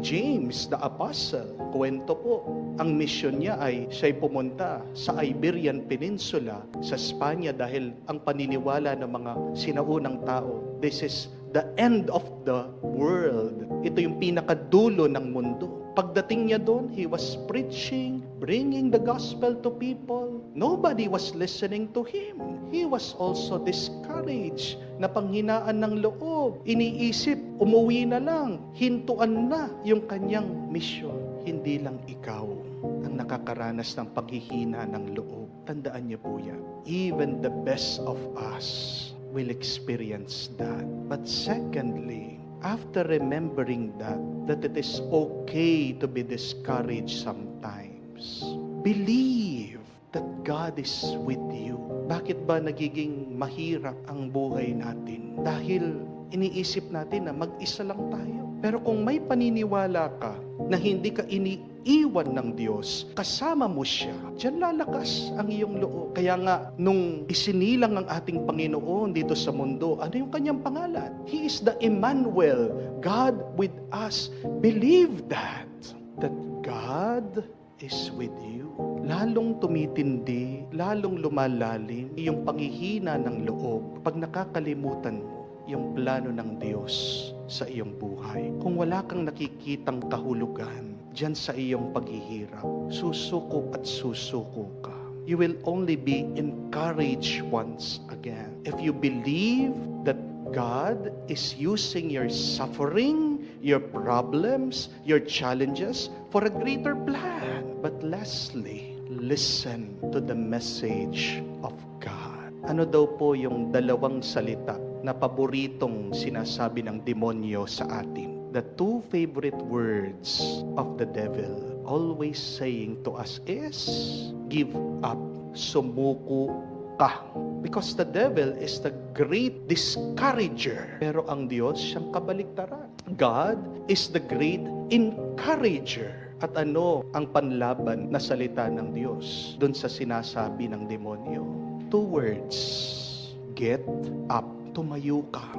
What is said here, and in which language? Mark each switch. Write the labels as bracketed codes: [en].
[tl] James the Apostle, kwento po, ang mission niya ay siya'y pumunta sa Iberian Peninsula, sa Spanya, dahil ang paniniwala ng mga sinaunang tao, [en] this is the end of the world. [tl] Ito yung pinakadulo ng mundo. Pagdating niya doon, [en] he was preaching, bringing the gospel to people. Nobody was listening to him. He was also discouraged, [tl] na panghinaan ng loob. Iniisip, umuwi na lang, hintuan na yung kanyang mission. Hindi lang ikaw ang nakakaranas ng paghihina ng loob. Tandaan niyo po yan. [en] Even the best of us will experience that. But secondly, after remembering that it is okay to be discouraged sometimes, believe that God is with you. [tl] Bakit ba nagiging mahirap ang buhay natin? Dahil iniisip natin na mag-isa lang tayo. Pero kung may paniniwala ka na hindi ka iniiwan ng Diyos, kasama mo siya, diyan lalakas ang iyong loob. Kaya nga, nung isinilang ang ating Panginoon dito sa mundo, ano yung kanyang pangalan? [en] He is the Emmanuel, God with us. Believe that God is with you. [tl] Lalong tumitindi, lalong lumalalim yung panghihina ng loob pag nakakalimutan mo yung plano ng Diyos sa iyong buhay. Kung wala kang nakikitang kahulugan diyan sa iyong paghihirap, susuko at susuko ka. [en] You will only be encouraged once again. If you believe that God is using your suffering, your problems, your challenges for a greater plan. But lastly, listen to the message of God. [tl] Ano daw po yung dalawang salita na paboritong sinasabi ng demonyo sa atin? [en] The two favorite words of the devil always saying to us is, give up, [tl] sumuko ka. [en] Because the devil is the great discourager. [tl] Pero ang Diyos siyang kabaliktaran. [en] God is the great encourager. [tl] At ano ang panlaban na salita ng Diyos dun sa sinasabi ng demonyo? [en] Two words, get up. [tl] Tumayo ka.